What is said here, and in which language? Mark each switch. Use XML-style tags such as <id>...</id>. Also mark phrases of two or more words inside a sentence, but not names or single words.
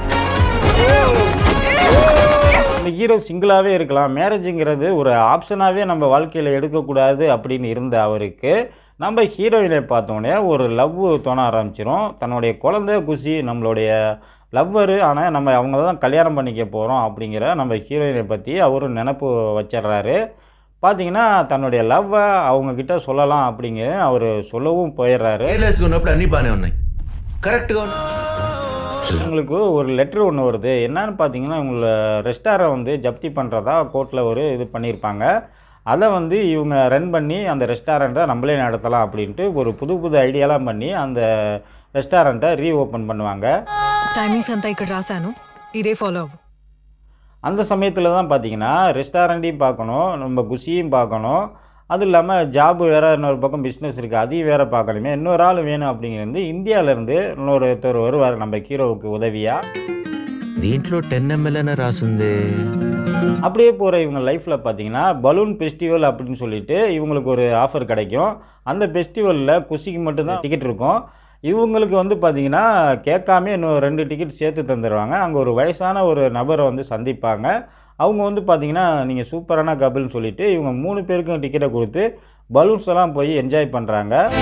<ta>இந்த ஹீரோ சிங்கிளாகவே இருக்கலாம், மேரேஜுங்கிறது ஒரு ஆப்ஷனாகவே நம்ம வாழ்க்கையில் எடுக்கக்கூடாது அப்படின்னு இருந்த அவருக்கு நம்ம ஹீரோயினை பார்த்தோன்னே ஒரு லவ் தோண ஆரம்பிச்சிடும். தன்னுடைய குழந்தை குஷி நம்மளுடைய லவ்வரு, ஆனால் நம்ம அவங்கள தான் கல்யாணம் பண்ணிக்க போகிறோம் அப்படிங்கிற நம்ம ஹீரோயினை பற்றி அவர் நினப்பு வச்சிட்றாரு. பார்த்தீங்கன்னா தன்னுடைய லவ்வை அவங்கக்கிட்ட சொல்லலாம் அப்படிங்கிற அவர் சொல்லவும் போயிடுறாரு.</ta> <te>అన్ని బాగానే ఉన్నాయి కరెక్ట్గా</te> <ta>உங்களுக்கு ஒரு லெட்ரு ஒன்று வருது. என்னன்னு பார்த்தீங்கன்னா இவங்களை ரெஸ்டாரண்ட் வந்து ஜப்தி பண்ணுறதா கோர்ட்டில் ஒரு இது பண்ணியிருப்பாங்க. அதை வந்து இவங்க ரன் பண்ணி அந்த ரெஸ்டாரண்ட்டை நம்மளே நடத்தலாம் அப்படின்ட்டு ஒரு புது புது ஐடியாலாம் பண்ணி அந்த ரெஸ்டாரண்ட்டை ரீஓப்பன் பண்ணுவாங்க.</ta> <te>టైమింగ్స్ అంతా ఇక్కడ రాశాను, ఇదే ఫాలో అవ్వు.</te> <ta>அந்த சமயத்தில் தான் பார்த்தீங்கன்னா ரெஸ்டாரண்ட்டையும் பார்க்கணும், நம்ம குஷியும் பார்க்கணும், அது இல்லாமல் ஜாபு வேறு, இன்னொரு பக்கம் பிஸ்னஸ் இருக்குது அதையும் வேறு பார்க்கணுமே. இன்னொரு ஆள் வேணும் அப்படிங்கிறது இந்தியாவிலேருந்து இன்னொருத்தர் வருவார் நம்ம ஹீரோவுக்கு உதவியாக.</ta> <te>దీంట్లో 10 ml అని రాసుంది.</te> <ta>அப்படியே போகிற இவங்க லைஃப்பில் பார்த்தீங்கன்னா</ta> <en>balloon festival</en> <ta>அப்படின்னு சொல்லிட்டு இவங்களுக்கு ஒரு ஆஃபர் கிடைக்கும். அந்த ஃபெஸ்டிவலில் குஷிக்கு மட்டும்தான் டிக்கெட் இருக்கும். இவங்களுக்கு வந்து பார்த்தீங்கன்னா கேட்காம இன்னும் 2 டிக்கெட் சேர்த்து தந்துடுவாங்க. அங்கே ஒரு வயசான ஒரு நபரை வந்து சந்திப்பாங்க. அவங்க வந்து பார்த்தீங்கன்னா நீங்கள் சூப்பரான கபிள்னு சொல்லிட்டு இவங்க 3 பேருக்கும் டிக்கெட்டை கொடுத்து பலூன்ஸ் எல்லாம் போய் என்ஜாய் பண்ணுறாங்க.</ta>